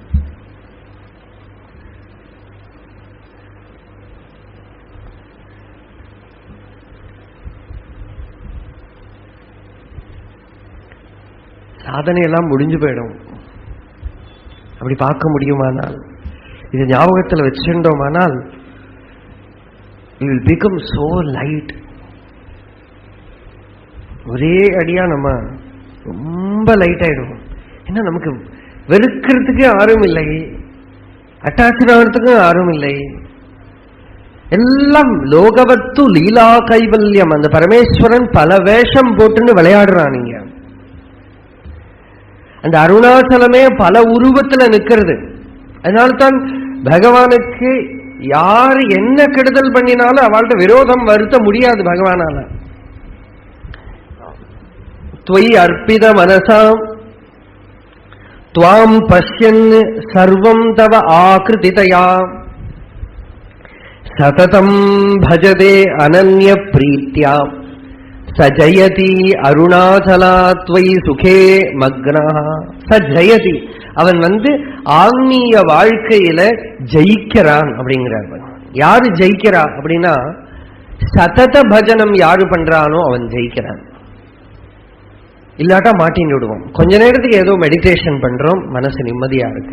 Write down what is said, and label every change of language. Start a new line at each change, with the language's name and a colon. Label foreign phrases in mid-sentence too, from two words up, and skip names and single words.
Tamil: சாதனையெல்லாம் முடிஞ்சு போயிடும். அப்படி பார்க்க முடியுமானால், இது ஞாபகத்தில் வச்சுட்டோமானால்
English: it will become so light.
Tamil: ஒரே அடியா நம்ம ரொம்ப லைட் ஆயிடும். ஏன்னா நமக்கு வெறுக்கிறதுக்கு யாரும் இல்லை, அட்டாச் ஆகிறதுக்கும் யாரும் இல்லை. எல்லாம்
Sanskrit: लोकवत्तु लीला कैवल्यम्.
Tamil: அந்த பரமேஸ்வரன் பல வேஷம் போட்டுன்னு விளையாடுறான். நீங்க அந்த அருணாச்சலமே பல உருவத்துல நிக்கிறது. அதனால்தான் பகவானுக்கு யாரு என்ன கெடுதல் பண்ணினாலும் அவள்கிட்ட விரோதம் வருத்த முடியாது பகவானால.
Sanskrit: त्वयि अर्पित मनसां त्वां पश्यन् सर्वं तव आकृतितया सततं भजते अनन्य प्रीत्या सजयति अरुणाचला त्वयि सुखे मग्नः सजयति.
Tamil: அவன் ஆன்மீக வாழ்க்கையில ஜெயிக்கிறான் அப்படிங்கிறார். யாரு ஜெயிக்கிறா அப்படின்னா,
Sanskrit: सतत भजनम्
Tamil: யாரு பண்றானோ அவன் ஜெயிக்கிறான். இல்லாட்டா மாட்டின்னு விடுவோம். கொஞ்ச நேரத்துக்கு ஏதோ மெடிடேஷன் பண்றோம், மனசு நிம்மதியா இருக்கு.